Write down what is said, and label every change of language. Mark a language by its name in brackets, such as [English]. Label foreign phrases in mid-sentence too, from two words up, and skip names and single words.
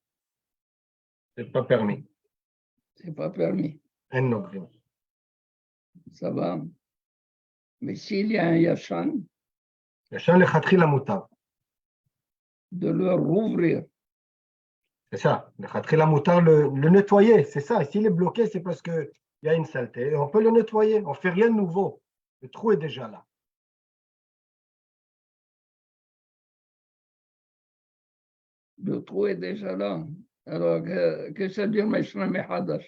[French] C'est pas permis. c'est pas permis. En ogrim. Ça va. Mais s'il y a un Yashan, [Hebrew] ישן לכתחילה מותר. [French] de le rouvrir. C'est ça. [Hebrew] לכתחילה מותר, [French] le nettoyer, c'est ça. Et s'il est bloqué, c'est parce qu'il y a une saleté. Et on peut le nettoyer. On ne fait rien de nouveau. Le trou est déjà là. Le trou est déjà là. Alors, qu'est-ce que ça veut dire, Meshram et Hadash?